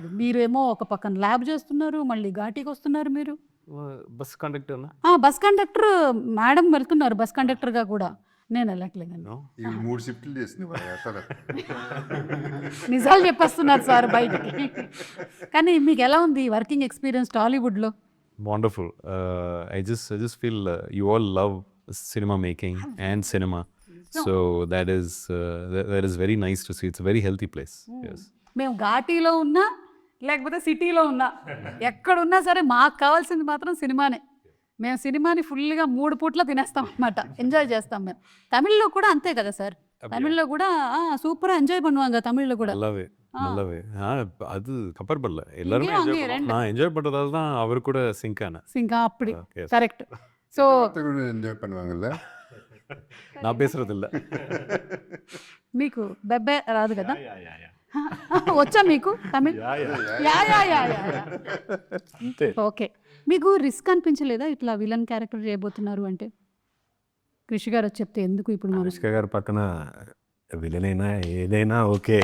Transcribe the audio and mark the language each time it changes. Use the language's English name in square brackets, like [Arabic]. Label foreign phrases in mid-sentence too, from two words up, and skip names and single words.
[Telugu] మీరేమో ఒక పక్కన ల్యాబ్ చేస్తున్నారు, మళ్ళీ ఘాటీకి వస్తున్నారు. మీరు బస్ కండక్టర్ బస్ కండక్టర్ మేడం వెళ్తున్నారు బస్ కండక్టర్గా కూడా. నేను వెళ్ళట్లేదండి. [English] No? [Telugu] ఈ 3 షిఫ్ట్లు చేసింది అసలు. నిజాలు చెప్పేస్తున్నారు సార్ బయటికి. కానీ మీకు ఎలా ఉంది వర్కింగ్ ఎక్స్పీరియన్స్ టాలీవుడ్లో? [English] Wonderful. I just feel you all love cinema making and cinema. So that is very nice to see. It's a very healthy place. Yes. [Telugu] మేము ఘాటీలో ఉన్నా లేకపోతే సిటీలో ఉన్నా ఎక్కడున్నా సరే మాకు కావాల్సింది మాత్రం సినిమానే. మేము సినిమాని ఫుల్గా 3 పూట్ల తినేస్తాం అన్నమాట, ఎంజాయ్ చేస్తాం మేము. తమిళ్లో కూడా అంతే కదా సార్, తమిళ్లో కూడా సూపర్ ఎంజాయ్ [Tamil] பண்ணுவாங்க தமிழ்ல கூட. நல்லாவே அது கம்பேர் பண்ணல எல்லாரும் இங்கேயும் அங்கேயும் ரெண்டு. நான் என்ஜாய் பண்றதால தான் அவர் கூட சிங்க் ஆனேன். [Telugu] సింకా అప్పుడు [English] Yes. [Telugu] కరెక్ట్. సో [Tamil] கூட என்ஜாய் பண்ணுவாங்கல்ல. நான் பேசுறது இல்ல. [Telugu] మీకు బెబ్బే రాదు కదా? వచ్చా మీకు తమిళ్? యా యా యా యా. ఓకే. మీకు రిస్క్ అనిపించలేదా ఇట్లా విలన్ క్యారెక్టర్ చేయబోతున్నారు అంటే? కృషి గారు వచ్చి చెప్తే ఎందుకు ఇప్పుడు మనం అనుష్క గారి పక్కన విలన్ అయినా ఏదైనా ఓకే,